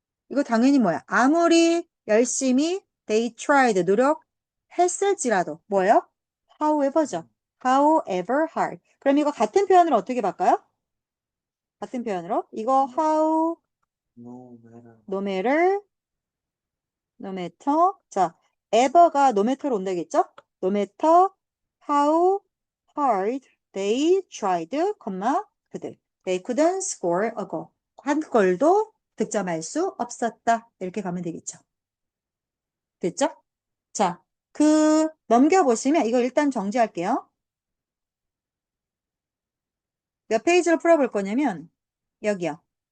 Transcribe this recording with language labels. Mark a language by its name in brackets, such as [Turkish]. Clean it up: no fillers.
[Korean] 이거 당연히 뭐야? 아무리 열심히 [English] they tried [Korean] 노력했을지라도 뭐예요? however죠. however hard. 그럼 이거 같은 표현으로 어떻게 바꿔요? 같은 표현으로 이거 how no matter no matter 자 ever가 no matter로 온다겠죠? [English] no matter how hard they tried, [Korean] 그들 [English] they couldn't score a goal. [Korean] 한 골도 득점할 수 없었다. 이렇게 가면 되겠죠. 됐죠? 자, 넘겨보시면 이거 일단 정지할게요. 몇 페이지를 풀어볼 거냐면 여기요.